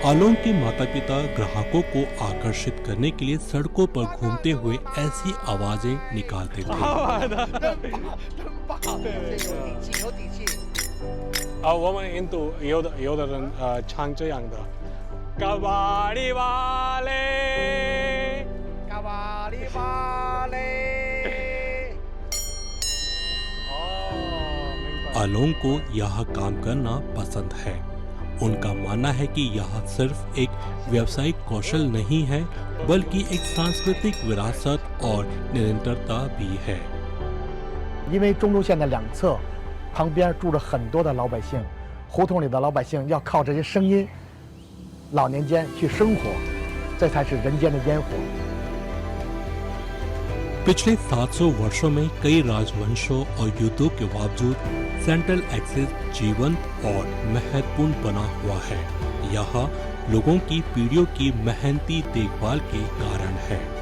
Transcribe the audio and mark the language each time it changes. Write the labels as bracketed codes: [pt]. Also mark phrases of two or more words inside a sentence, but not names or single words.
[hi] आलोंग के माता पिता ग्राहकों को आकर्षित करने के लिए सड़कों पर घूमते हुए ऐसी आवाजें निकालते थे। [zh] 我们印度有的人唱这样的，嘎巴里巴嘞，嘎巴里巴嘞。 [hi] आलोंग को यहाँ काम करना पसंद है। उनका मानना है कि यह सिर्फ एक व्यावसायिक कौशल नहीं है, बल्कि एक सांस्कृतिक विरासत और निरंतरता भी है। [zh] 因为中轴线的两侧旁边住着很多的老百姓，胡同里的老百姓要靠这些声音，老年间去生活，这才是人间的烟火。 [hi] पिछले 700 वर्षों में कई राजवंशों और युद्धों के बावजूद [en] central axis [hi] जीवंत और महत्वपूर्ण बना हुआ है। यह लोगों की पीढ़ियों की मेहनती देखभाल के कारण है।